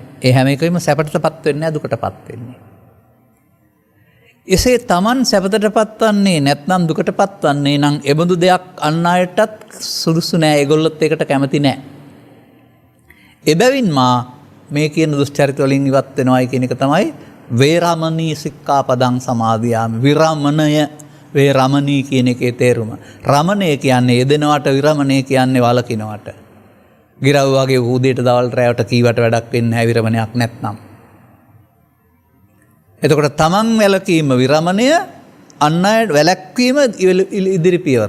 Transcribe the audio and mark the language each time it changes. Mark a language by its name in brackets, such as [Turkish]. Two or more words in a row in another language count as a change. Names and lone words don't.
[Sinhala] ඒ හැම එකෙම සැපටටපත් වෙන්නේ නැහැ, දුකටපත් වෙන්නේ. එසේ තමන් සැපතටපත් වන්නේ නැත්නම් දුකටපත් වන්නේ නම් එබඳු දෙයක් අන් අයටත් සුදුසු නැහැ. ඒගොල්ලොත් ඒකට කැමති නැහැ. එබැවින් මා මේ කියන දුෂ්චරිත වලින් ඉවත් වෙනවයි කියන එක තමයි [Pali] වේරමණී සික්ඛාපදං සමාදියාමි. [Sinhala] විරමණය වේරමණී කියන එකේ තේරුම. රමණය කියන්නේ යෙදෙනවට, විරමණය කියන්නේ වළකිනවට. ගිරව් වගේ උදේට දවල් රැයට කීවට වැඩක් වෙන්නේ නැහැ විරමණයක් නැත්නම්. එතකොට තමන් වැළකීම විරමණය, අන් අය වැළැක්වීම ඉදිරි පියවර.